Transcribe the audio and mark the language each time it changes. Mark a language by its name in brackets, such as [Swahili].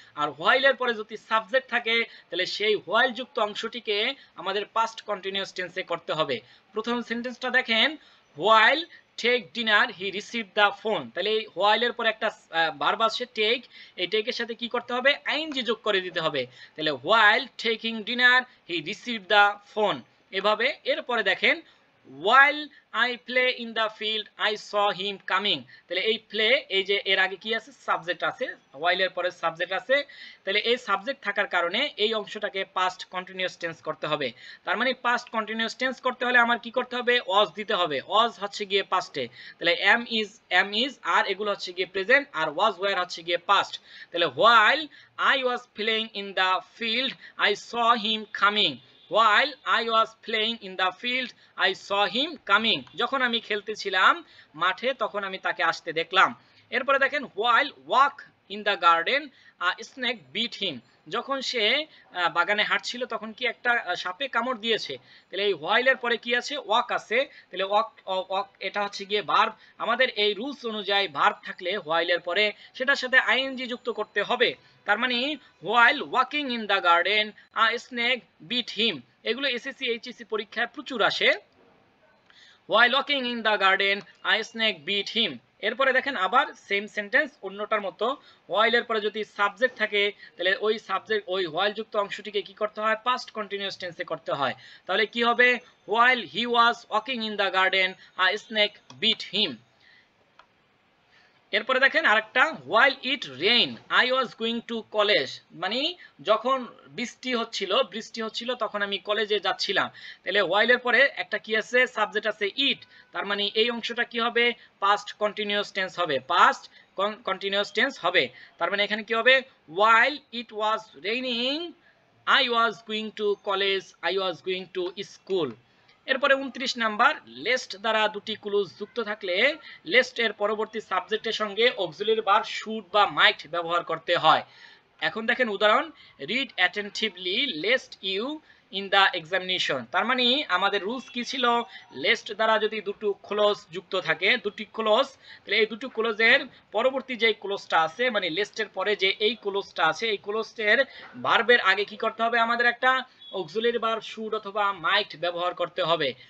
[Bangla] আর ওয়াইলের পরে যদি সাবজেক্ট থাকে তাহলে সেই ওয়াইল যুক্ত অংশটিকে আমাদের পাস্ট কন্টিনিউয়াস টেন্সে করতে হবে। প্রথম সেন্টেন্সটা দেখেন, [English] While take dinner he receive the phone. [Bangla] তাহলে এই হোয়াইলের পরে একটা ভার্ব আছে টেক, এই টেকের সাথে কি করতে হবে? আইএনজি যোগ করে দিতে হবে। তাহলে [English] while taking dinner he receive the phone, [Bangla] এভাবে। এরপরে দেখেন [English] while I play in the field I saw him coming। [Bangla] তাহলে এই প্লে, এই যে এর আগে কি আছে? সাবজেক্ট আছে, while এর পরে সাবজেক্ট আছে। তাহলে এই সাবজেক্ট থাকার কারণে এই অংশটাকে পাস্ট কন্টিনিউয়াস টেন্স করতে হবে। তার মানে পাস্ট কন্টিনিউয়াস টেন্স করতে হলে আমার কি করতে হবে? ওয়াজ দিতে হবে। ওয়াজ হচ্ছে গিয়ে পাস্টে, তাহলে এম ইজ আর এগুলো হচ্ছে গিয়ে প্রেজেন্ট, আর ওয়াজ ওয়্যার হচ্ছে গিয়ে পাস্ট। তাহলে [English] while I was playing in the field I saw him coming। While I was playing in the field I saw him coming। [Bangla] যখন আমি খেলতেছিলাম মাঠে তখন আমি তাকে আসতে দেখলাম। এরপরে দেখেন [English] while walk in the garden a snake bit him। [Bangla] যখন সে বাগানে হাঁটছিল তখন কি একটা সাপে কামড় দিয়েছে। তাহলে এই while এর পরে কি আছে? walk আছে। তাহলে walk এটা হচ্ছে গিয়ে ভার্ব। আমাদের এই রুলস অনুযায়ী ভার্ব থাকলে while এর পরে সেটার সাথে আইএনজি যুক্ত করতে হবে। তার মানে [English] while walking in the garden a snake bit him। [Bangla] এগুলো এসএসসি এইচএসসি পরীক্ষায় প্রচুর আসে। [English] while walking in the garden a snake bit him। [Bangla] এরপরে দেখেন আবার সেম সেন্টেন্স অন্যটার মতো, while এর পরে যদি সাবজেক্ট থাকে তাহলে ওই সাবজেক্ট ওই while যুক্ত অংশটিকে কি করতে হয়? পাস্ট কন্টিনিউয়াস টেন্সে করতে হয়। তাহলে কি হবে? [English] while he was walking in the garden a snake bit him। [Bangla] এরপরে দেখেন আরেকটা, [English] while it rain I was going to college। [Bangla] মানে যখন বৃষ্টি হচ্ছিল তখন আমি কলেজে যাচ্ছিলাম। তাহলে while এর পরে একটা কি আছে? সাবজেক্ট আছে ইট। তার মানে এই অংশটা কি হবে? পাস্ট কন্টিনিউয়াস টেন্স হবে, পাস্ট কন্টিনিউয়াস টেন্স হবে। তার মানে এখানে কি হবে? [English] while it was raining I was going to college I was going to school। [Bangla] এরপরে 29 নাম্বার, লেস্ট দ্বারা দুটি ক্লজ যুক্ত থাকলে লেস্ট এর পরবর্তী সাবজেক্টের সঙ্গে অক্সিলারি ভার্ব শুড বা মাইট ব্যবহার করতে হয়। এখন দেখেন উদাহরণ, [English] Read attentively lest you in the examination. [Bangla] তার মানে আমাদের রুলস কি ছিল, লেস্ট দ্বারা যদি দুটো ক্লোজ যুক্ত থাকে, দুটি ক্লোজ, তাহলে এই দুটো ক্লোজের পরবর্তী যে ক্লোজটা আছে, মানে লিস্টের পরে যে এই ক্লোজটা আছে, এই ক্লোজের ভার্বের আগে কি করতে হবে, আমাদের একটা অক্সিলারি ভার্ব শুড অথবা মাইট ব্যবহার করতে হবে।